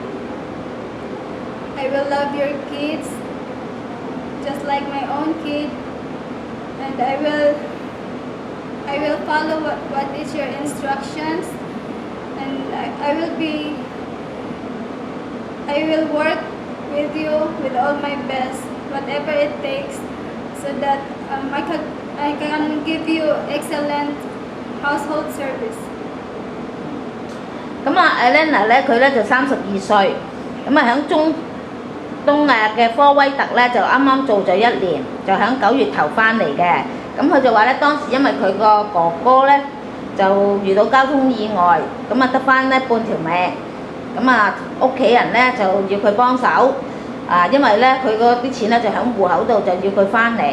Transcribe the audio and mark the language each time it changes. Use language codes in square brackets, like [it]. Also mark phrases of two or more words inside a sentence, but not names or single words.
[en] I will love your kids just like my own kid, and I will follow what is your instructions, and I will work with you with all my best, whatever it takes, so that I can give you excellent household service. [yue] 咁啊 Elena 咧，佢咧就32歲，咁啊喺東嘅科威特咧就啱啱做咗1年，就喺9月頭翻嚟嘅。咁佢就話咧，當時因為佢個哥哥咧就遇到交通意外，咁啊得翻咧半條命，咁啊屋企人咧就要佢幫手，因為咧佢嗰啲錢咧就喺戶口度，就要佢翻嚟。